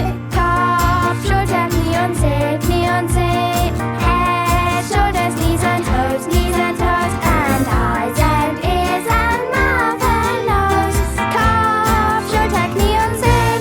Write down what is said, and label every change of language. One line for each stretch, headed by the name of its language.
German: Kopf, Schulter, Knie und Zeh, Knie und Zeh.
English: Head, shoulders, knees and toes, and eyes and ears and mouth and nose.
German: Kopf, Schulter, Knie und Zeh.